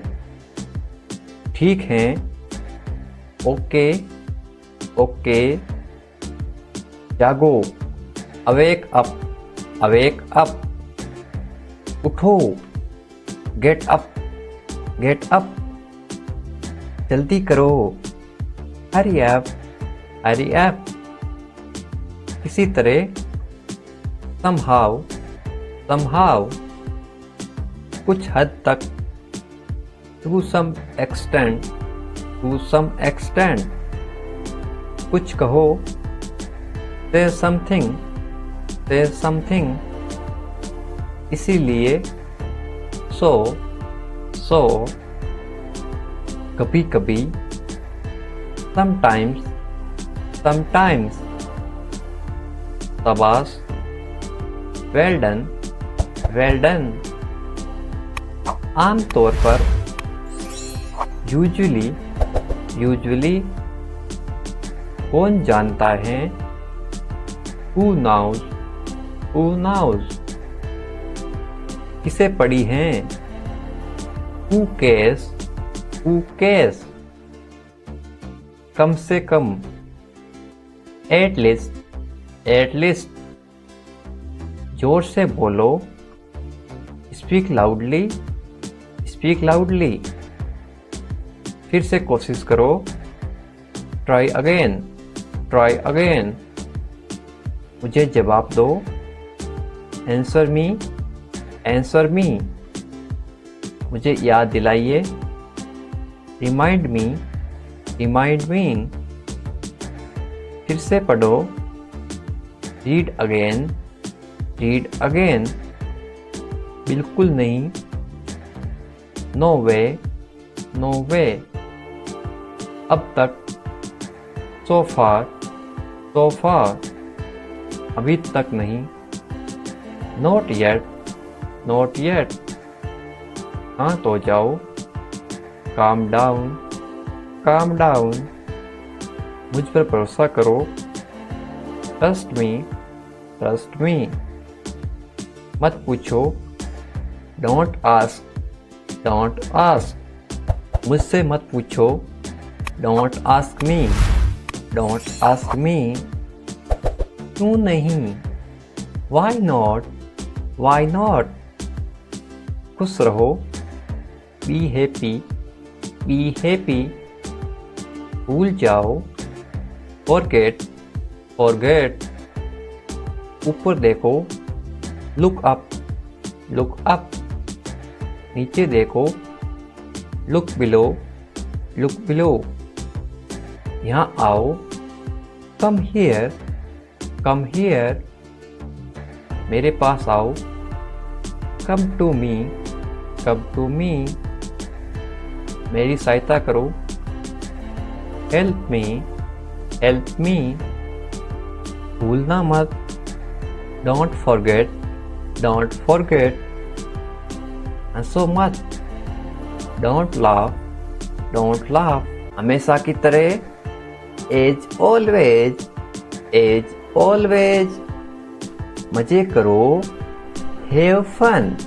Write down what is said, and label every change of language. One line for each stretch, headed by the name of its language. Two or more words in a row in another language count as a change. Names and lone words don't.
Hindi: ठीक है, ओके, जागो,
English: awake up,
Hindi: उठो,
English: get up,
Hindi: जल्दी करो,
English: hurry up,
Hindi: किसी तरह, somehow, कुछ हद तक,
English: to some extent,
Hindi: कुछ कहो,
English: say something, say something,
Hindi: इसीलिए, so, कभी कभी,
English: sometimes, शाबाश, well done,
Hindi: आमतौर पर, usually, कौन जानता है,
English: who knows,
Hindi: किसे पढ़ी हैं,
English: who cares,
Hindi: कम से कम,
English: at least,
Hindi: जोर से बोलो,
English: speak loudly,
Hindi: फिर से कोशिश करो,
English: try again,
Hindi: मुझे जवाब दो,
English: answer me,
Hindi: मुझे याद दिलाइए,
English: remind me,
Hindi: फिर से पढ़ो,
English: read again,
Hindi: बिल्कुल नहीं,
English: no way,
Hindi: अब तक,
English: so far,
Hindi: अभी तक नहीं,
English: not yet,
Hindi: शांत हो जाओ,
English: calm down,
Hindi: मुझ पर भरोसा करो,
English: trust me,
Hindi: मत पूछो,
English: don't ask,
Hindi: मुझसे मत पूछो,
English: don't ask me,
Hindi: क्यों नहीं,
English: why not,
Hindi: खुश रहो,
English: be happy,
Hindi: भूल जाओ, forget, ऊपर देखो,
English: look up,
Hindi: नीचे देखो,
English: look below,
Hindi: यहाँ आओ,
English: come here,
Hindi: मेरे पास आओ,
English: come to me,
Hindi: मेरी सहायता करो,
English: help me,
Hindi: भूलना मत,
English: don't forget,
Hindi: हंसो मत,
English: don't laugh,
Hindi: हमेशा की तरह,
English: as always,
Hindi: मजे करो,
English: have fun,